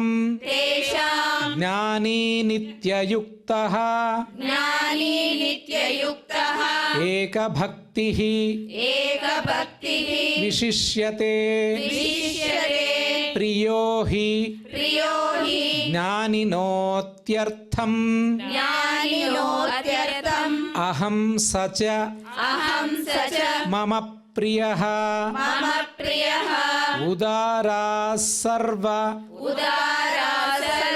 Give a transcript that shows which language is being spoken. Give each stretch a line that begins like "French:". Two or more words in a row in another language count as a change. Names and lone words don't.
Sanskrit: तेषां ज्ञानी नित्ययुक्तः ज्ञानी नित्ययुक्तः एकभक्तिः एकभक्तिः विशिष्यते विशिष्यते ప్రియో హి ప్రియో హి జ్ఞానినోత్యర్థం జ్ఞానినోత్యర్థం అహం సచ అహం సచ మమ ప్రియః మమ ప్రియః ఉదారా సర్వ ఉదారా సర్వ